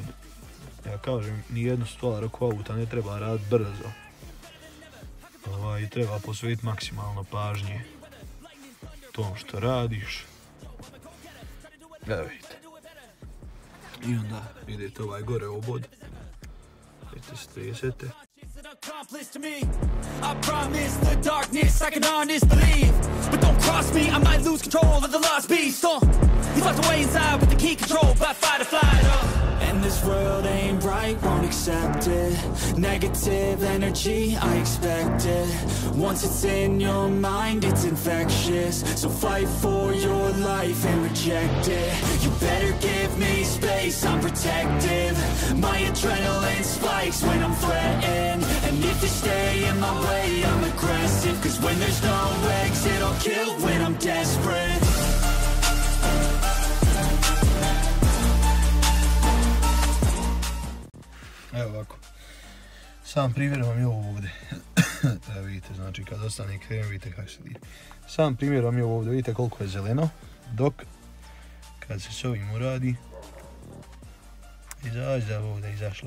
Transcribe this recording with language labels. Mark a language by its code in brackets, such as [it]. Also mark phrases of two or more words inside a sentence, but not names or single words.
[bs] Ja kažem, nijednu stvar oko auta ne treba raditi brzo. Treba posvetiti maksimalno pažnje tom što radiš. Evo vidite. I onda idete ovaj gore obod. Vidite, stresete. [en] accomplice to me. I promise the darkness I can honestly believe, but don't cross me, I might lose control of the lost beast. He's locked away inside with the key controlled by fight or flight. And this world ain't right, won't accept it. Negative energy, I expect it. Once it's in your mind, it's infectious. So fight for your life and reject it. You better give me space, I'm protective. My adrenaline spikes when I'm threatened. And if you stay in my way, I'm aggressive. Cause when there's no exit, I'll kill when I'm desperate. [bs] Evo ovako, sam primjer vam je ovo ovdje, evo vidite, znači kad ostane krem vidite kako se vidi. Sam primjer vam je ovo ovdje, vidite koliko je zeleno, dok kad se s ovim uradi, izađe ovdje izašla.